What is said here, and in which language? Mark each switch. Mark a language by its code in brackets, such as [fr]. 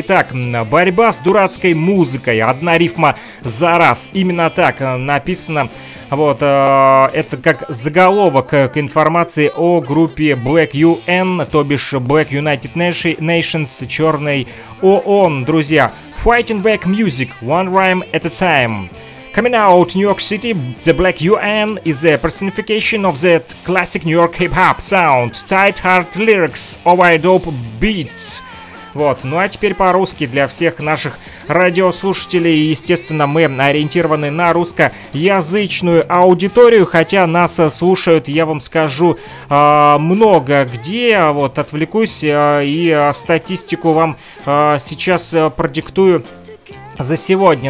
[ru] Итак, борьба с дурацкой музыкой. Одна рифма за раз. Именно так написано. Вот, это как заголовок к информации о группе Black UN, то бишь Black United Nations, черный ООН, друзья. [en] Fighting back music, one rhyme at a time. Coming out New York City, the Black UN is a personification of that classic New York hip-hop sound. Tight hard lyrics, over a dope beat. [ru] Вот, ну а теперь по-русски для всех наших радиослушателей. Естественно, мы ориентированы на русскоязычную аудиторию, хотя нас слушают, я вам скажу, много где. Вот, отвлекусь и статистику вам сейчас продиктую за сегодня.